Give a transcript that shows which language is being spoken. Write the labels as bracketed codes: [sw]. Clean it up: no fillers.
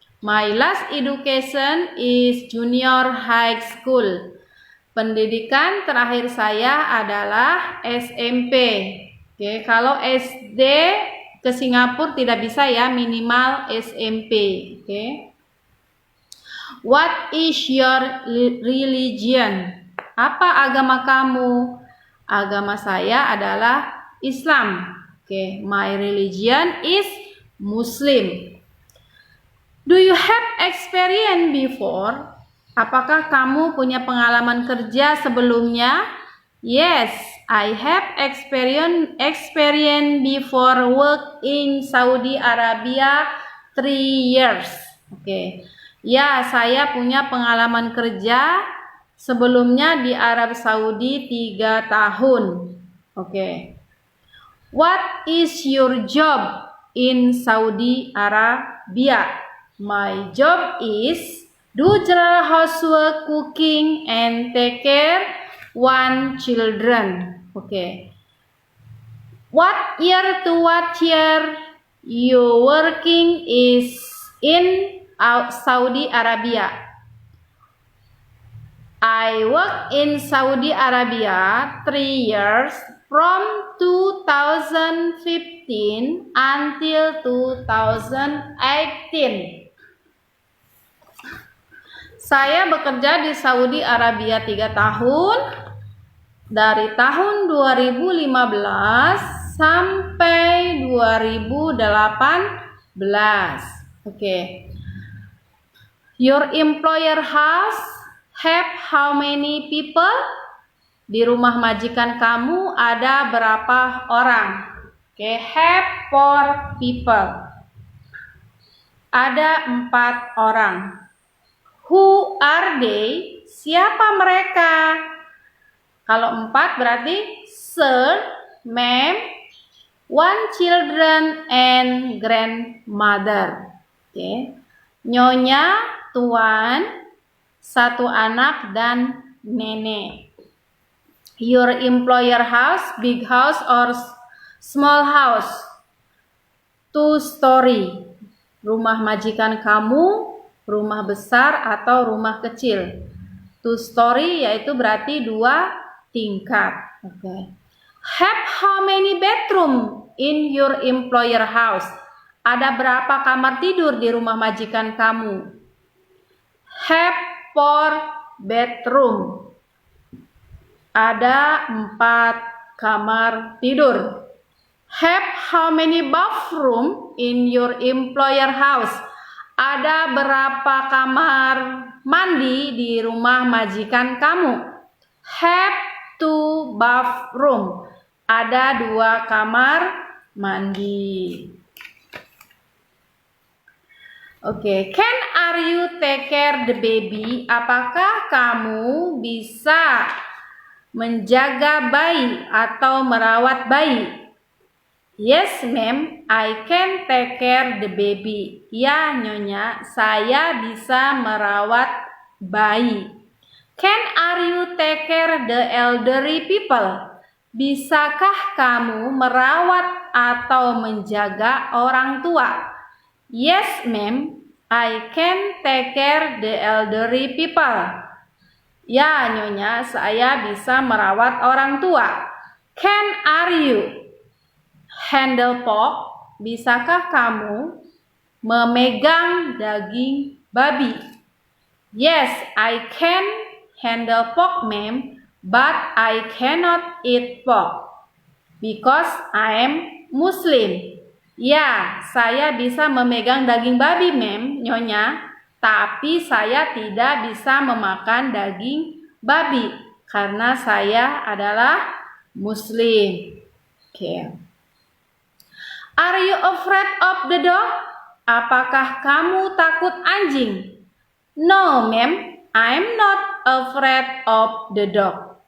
[en] My last education is junior high school. [id] Pendidikan terakhir saya adalah SMP. Oke, kalau SD ke Singapura tidak bisa ya, minimal SMP. Oke. [en] What is your religion? [id] Apa agama kamu? Agama saya adalah Islam. [en] Oke, my religion is Muslim. Do you have experience before? [id] Apakah kamu punya pengalaman kerja sebelumnya? [en] Yes, I have experience before work in Saudi Arabia 3 years. Oke. [id] Ya, saya punya pengalaman kerja sebelumnya di Arab Saudi 3 tahun. Oke. [en] What is your job in Saudi Arabia? My job is do general housework, cooking, and take care one children. Okay. What year to what year you working is in Saudi Arabia? I work in Saudi Arabia 3 years from 2015 until 2018. [id] Saya bekerja di Saudi Arabia 3 tahun, dari tahun 2015 sampai 2018. Oke. [en] Your employer have how many people? [id] Di rumah majikan kamu ada berapa orang? [en] Oke, have 4 people. [id] Ada 4 orang. [en] Who are they? [id] Siapa mereka? Kalau 4 berarti [en] sir, ma'am, 1 children and grandmother. Okay. [id] Nyonya, tuan, 1 anak dan nenek. [en] Your employer house, big house or small house? 2 story. [id] Rumah majikan kamu rumah besar atau rumah kecil? 2 story yaitu berarti 2 tingkat. [en] Okay. Have how many bedroom in your employer house? [id] Ada berapa kamar tidur di rumah majikan kamu? [en] Have 4 bedroom. [id] Ada 4 kamar tidur. [en] Have how many bathroom in your employer house? [id] Ada berapa kamar mandi di rumah majikan kamu? [en] Have 2 bathroom. [id] Ada 2 kamar mandi. [en] Oke, can are you take care the baby? [id] Apakah kamu bisa menjaga bayi atau merawat bayi? [en] Yes, ma'am, I can take care the baby. [id] Ya, nyonya, saya bisa merawat bayi. [en] Can are you take care the elderly people? [id] Bisakah kamu merawat atau menjaga orang tua? [en] Yes, ma'am. I can take care the elderly people. [id] Ya, Nyonya, saya bisa merawat orang tua. [en] Can are you handle pork? [id] Bisakah kamu memegang daging babi? [en] Yes, I can handle pork, ma'am, but I cannot eat pork because I am Muslim. [id] Ya, saya bisa memegang daging babi, ma'am, Nyonya, tapi saya tidak bisa memakan daging babi karena saya adalah Muslim. [en] Okay. Are you afraid of the dog? [id] Apakah kamu takut anjing? [en] No, ma'am, I'm not afraid of the dog.